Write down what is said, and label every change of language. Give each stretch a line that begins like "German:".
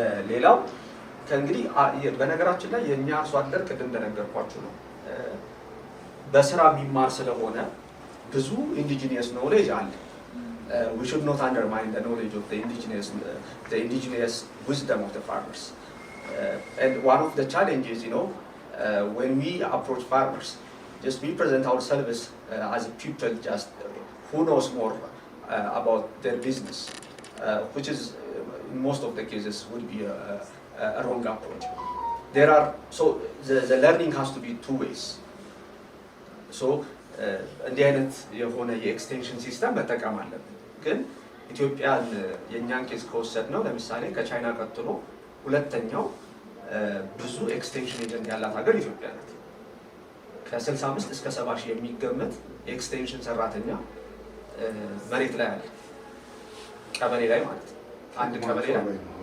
Amharic: ሌላው ከእንግዲህ በነገራችን ላይ የእኛ አርሶ አደር ቅድም እንደነገርኳችሁ ነው በስራ የሚማር ስለሆነ ብዙ ኢንዲጂኒየስ ኖሌጅ አለ።
English: we should not undermine the knowledge of the indigenous wisdom of the farmers. And one of the challenges, when we approach farmers, just we present ourselves as people just who knows more about their business, which is in most of the cases would be a wrong approach. there are, so the learning has to be two ways.
Amharic: So እንዲህ አይነት የሆነ የኤክስቴንሽን ሲስተም መጠቀም አለብን። ግን ኢትዮጵያን የእኛን ኬስ ከወሰድ ነው ለምሳሌ ከቻይና ቀጥሎ ሁለተኛው ብዙ ኤክስቴንሽን ኤጀንት ያላት ሀገር ኢትዮጵያ ናት። ከ65 እስከ 70 ሺህ የሚገመት ኤክስቴንሽን ሰራተኛ መሬት ላይ አለ፣ ቀበሌ ላይ ማለት ነው። አንድ ቀበሌ ላይ